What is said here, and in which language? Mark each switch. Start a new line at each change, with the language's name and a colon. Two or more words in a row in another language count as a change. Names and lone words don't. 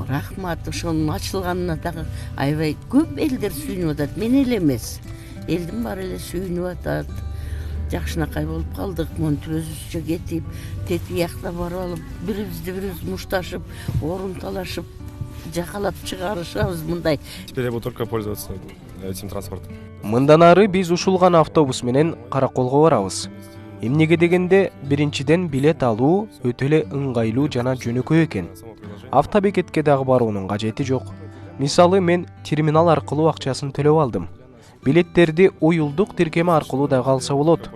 Kyrgyz: Рахмат, ошонун ачылганына дагы аябай көп элдер сүйүнүп атат. Мен эле эмес. Элдин баары эле сүйүнүп атат. Жакшынакай болуп калдык, монтип өзүбүзчө кетип, тетиякта барып алып, бирибизди бирибиз мушташып, орун талашып, жакалап чыгарышабыз мындай.
Russian: Теперь я буду только пользоваться этим транспортом.
Kyrgyz: Мындан ары биз ушул гана автобус менен Караколго барабыз. Эмнеге дегенде, биринчиден билет алуу өтө эле ыңгайлуу жана жөнөкөй экен. Автобекетке дагы баруунун кажети жок. Мисалы мен терминал аркылуу акчасын төлөп алдым. Билеттерди уюлдук тиркеме аркылуу дагы алса болот.